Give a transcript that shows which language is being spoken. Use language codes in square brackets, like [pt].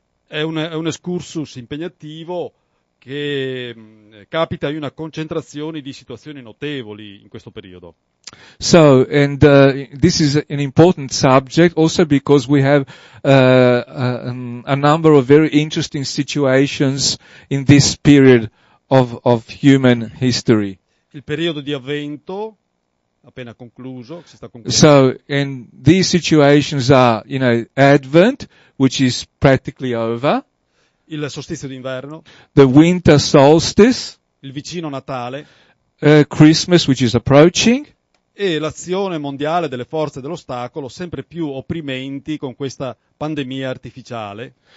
[it] È un excursus impegnativo che capita in una concentrazione di situazioni notevoli in questo periodo. [en] So, and this is an important subject also because we have a number of very interesting situations in this period of human history. [it] Il periodo di avvento, appena concluso, si sta concludendo. [en] So, and these situations are, Advent, which is practically over, [it] Il solstizio d'inverno, [en] the winter solstice, [it] il vicino Natale [en] Christmas, which is approaching, [it] e l'azione mondiale delle forze dell'ostacolo sempre più opprimenti con questa pandemia artificiale.